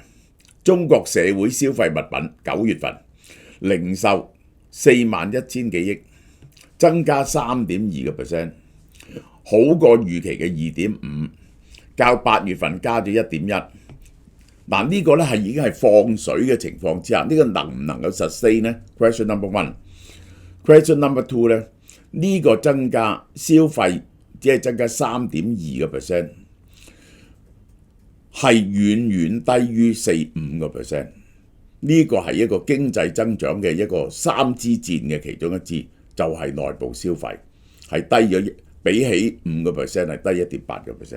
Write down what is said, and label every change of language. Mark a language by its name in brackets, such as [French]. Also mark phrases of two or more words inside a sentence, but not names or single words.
[Cantonese] 中國社會消費物品9月份零售41000幾億，增加3.2%，好過預期嘅2.5，較8月份加咗1.1。嗱，呢個咧係已經係放水嘅情況之下，呢個能唔能夠 sustain 呢？ [English] Question number one。 Question number two [Cantonese] 咧，呢個增加消費只係增加3.2%，係遠遠低於4-5%。呢個係一個經濟增長嘅一個3支箭嘅其中一支，就係內部消費係低咗，比起5%係低 1.8%。